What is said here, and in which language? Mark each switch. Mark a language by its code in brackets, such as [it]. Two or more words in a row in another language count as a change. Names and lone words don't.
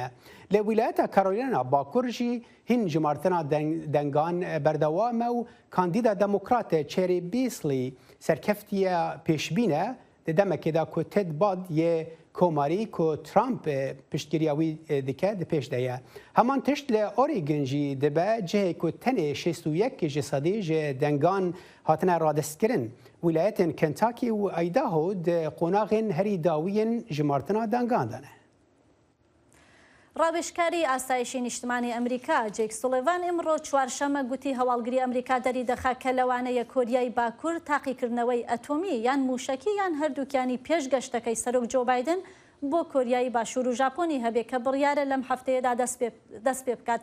[ku] Li wilayeta Carolina Bakur jî hîn jimartina dengan berdewam û kandîda demokrat Cherry Beasley serkeftiye pêşbîne di demekê da ku Ted Budd yê komarî ku Trump piştgiriya wî dike di pêş de ye. Heman tişt li Oregon jî dibe cihê ku tenê 61 ji sedî ji dengan hatine radestkirin. Wilayetên Kentucky û Idaho di qonaxên herî dawiyên jimartina dengan dane. [ckb] ڕاوێژکاری ئاسایشی نیشتمانی ئەمریکا جێک سوڵێڤان ئەمڕۆ چوارشەمە گوتی هەواڵگری ئەمریکا دەری دەخا کە لەوانەیە کۆریای باکوور تاقیکردنەوەی ئەتۆمی یان موشکی یان هەردووکیانی پێشگەشتەکەی سەرۆک جۆ بایدن بۆ کۆریای باشوور و ژاپۆنی هەبێت کە بڕیارە لەم هەفتەیەدا دەست پێ بکات.